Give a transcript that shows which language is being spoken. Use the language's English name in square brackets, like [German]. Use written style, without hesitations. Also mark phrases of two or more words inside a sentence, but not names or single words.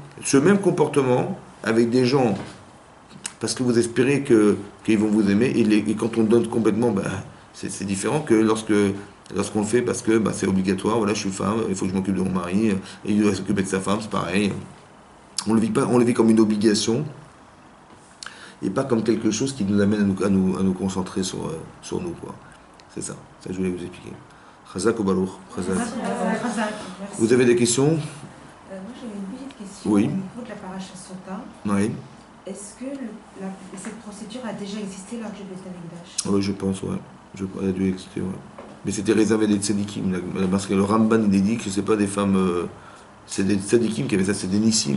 [French] Ce même comportement avec des gens, parce que vous espérez qu'ils vont vous aimer, et quand on donne complètement, c'est différent que lorsqu'on le fait parce que c'est obligatoire, voilà, je suis femme, il faut que je m'occupe de mon mari, et il doit s'occuper de sa femme, c'est pareil. On le vit comme une obligation, et pas comme quelque chose qui nous amène à nous concentrer sur nous, quoi. C'est ça que je voulais vous expliquer. [Hebrew] חזק וברוך? חזק. [French] Vous avez des questions? Moi j'avais une petite question Oui. au niveau de la paracha Sota. Oui. Est-ce que cette procédure a déjà existé lors du [Hebrew] בית המקדש? [French] Oui, je pense, ouais. Elle a dû exister, ouais. Mais c'était réservé des tzadikim, parce que le Ramban il dit que c'est pas des femmes, c'est des tzadikim qui avaient ça, c'est des nissim.